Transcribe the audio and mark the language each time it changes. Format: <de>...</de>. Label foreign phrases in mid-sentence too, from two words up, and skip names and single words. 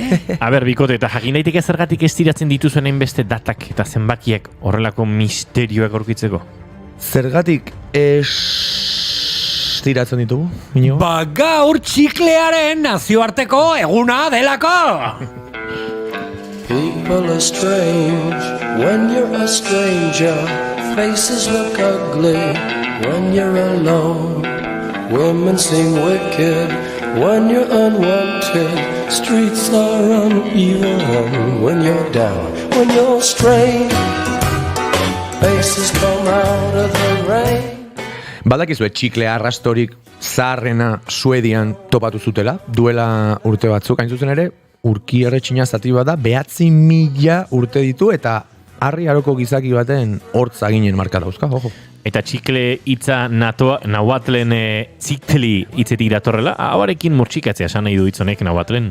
<eu>A ber, bikote, eta jakin daiteke zergatik estiratzen dituzuen hainbeste datak eta zenbakiak horrelako misterioak aurkitzeko? Zergatik estiratzen ditugu, Inigo? Gaur txiklearen nazioarteko eguna delako!</eu> <en>People are strange when you're a stranger. Faces look ugly when you're alone. Women seem wicked when you're unwanted. Streets are uneven when you're down, when you're strange. Faces come out of the rain.</en> <eu>Badakizue txikle arrastorik zaharrena Suedian topatu zutela, duela urte batzuk, hain zuzen ere, urki erretxina zati bada, 9.000 urte ditu, eta harri aroko gizaki baten hortza ginen marka dauzka, ojo. Eta txikle hitza nahuatlen txikli hitzetik datorrela, hauarekin murtsikatzea esan nahi du hitzonek nahuatlen.</eu>